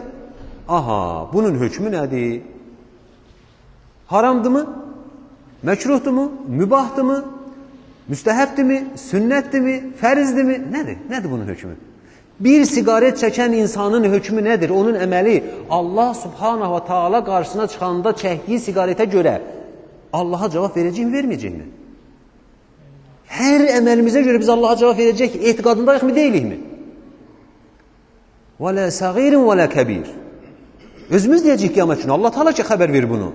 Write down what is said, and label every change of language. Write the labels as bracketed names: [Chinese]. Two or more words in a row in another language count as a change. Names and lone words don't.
[Azerbaijani] Aha, bunun hökmü nədir? Haramdırmı? Məkruhdurmu? Mübahdırmı? Müstəhəbdirmi? Sünnətdirmi? Fərizdirmi? Nədir? Nədir bunun hökmü? Bir siqaret çəkən insanın hökmü nədir? Onun əməli Allah [Arabic] سبحانه وتعالى [Azerbaijani] qarşısına çıxanda çəkdiyi siqaretə görə Allaha cavab verəcəkmi, verməyəcəkmi? Hər əməlimizə görə biz Allaha cavab verəcək etiqadındayıq mı, deyilikmi? [Arabic] ولا صغير ولا كبير. [Azerbaijani] Özümüz deyəcək qiyamət günü. Allah Teala ki, xəbər verir bunu.